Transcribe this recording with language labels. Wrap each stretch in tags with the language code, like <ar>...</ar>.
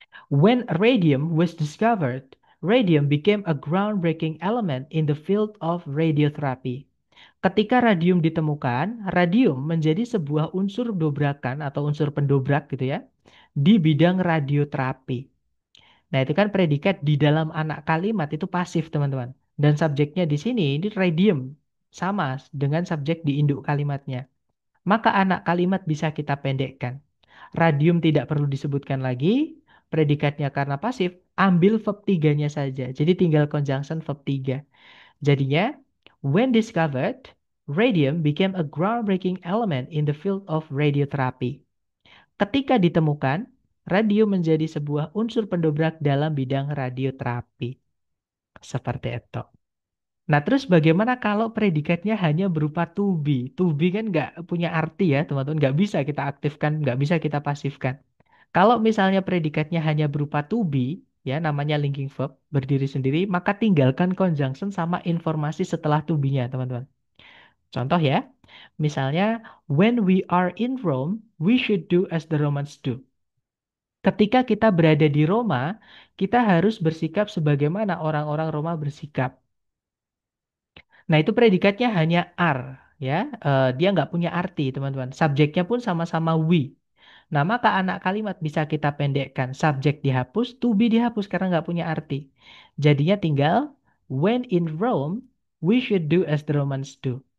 <en>When radium was discovered, radium became a groundbreaking element in the field of radiotherapy.</en> <id>Ketika radium ditemukan, radium menjadi sebuah unsur dobrakan atau unsur pendobrak gitu ya di bidang radioterapi. Nah, itu kan predikat di dalam anak kalimat itu pasif, teman-teman. Dan subjeknya di sini ini radium sama dengan subjek di induk kalimatnya. Maka anak kalimat bisa kita pendekkan. Radium tidak perlu disebutkan lagi, predikatnya karena pasif, ambil verb 3-nya saja. Jadi tinggal conjunction verb 3. Jadinya,</id> <en>when discovered, radium became a groundbreaking element in the field of radiotherapy.</en> <id>Ketika ditemukan, radium menjadi sebuah unsur pendobrak dalam bidang radioterapi. Seperti itu. Nah, terus bagaimana kalau predikatnya hanya berupa to be? To be kan nggak punya arti ya, teman-teman. Nggak bisa kita aktifkan, nggak bisa kita pasifkan. Kalau misalnya predikatnya hanya berupa to be, ya namanya linking verb, berdiri sendiri, maka tinggalkan conjunction sama informasi setelah to be-nya, teman-teman. Contoh ya, misalnya,</id> <en>when we are in Rome, we should do as the Romans do.</en> <id>Ketika kita berada di Roma, kita harus bersikap sebagaimana orang-orang Roma bersikap. Nah, itu predikatnya hanya are, ya. Dia nggak punya arti, teman-teman. Subjeknya pun sama-sama we. Nah, maka anak kalimat bisa kita pendekkan. Subjek dihapus, to be dihapus karena nggak punya arti. Jadinya tinggal,</id> <en>when in Rome, we should do as the Romans do.</en>